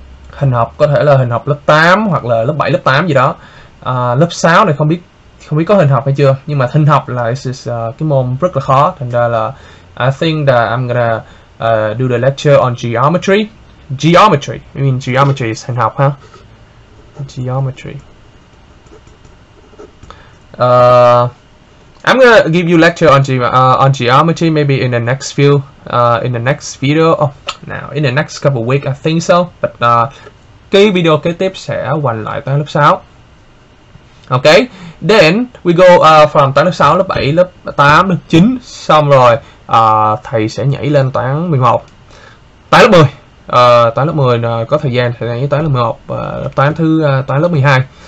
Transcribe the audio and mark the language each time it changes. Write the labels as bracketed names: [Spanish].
[Vietnamese] Hình học có thể là hình học lớp 8 hoặc là lớp 7, lớp 8 gì đó. Lớp 6 này không biết có hình học hay chưa, nhưng mà hình học là cái môn rất là khó, thành ra là [English] I think that I'm gonna do the lecture on geometry. Geometry, I mean geometry is [Vietnamese] hình học ha. [English] Geometry. I'm gonna give you lecture on geometry maybe in the next in the next video. Oh, now in the next couple of weeks I think so. [Vietnamese] But cái video kế tiếp sẽ hoành lại toán lớp 6. [English] Okay, then we go from [Vietnamese] toán lớp 6, lớp 7, lớp 8, lớp 9, xong rồi thầy sẽ nhảy lên toán 11. Toán lớp 10. Toán lớp 10 có thời gian thì nhảy toán lớp 11, toán lớp 12.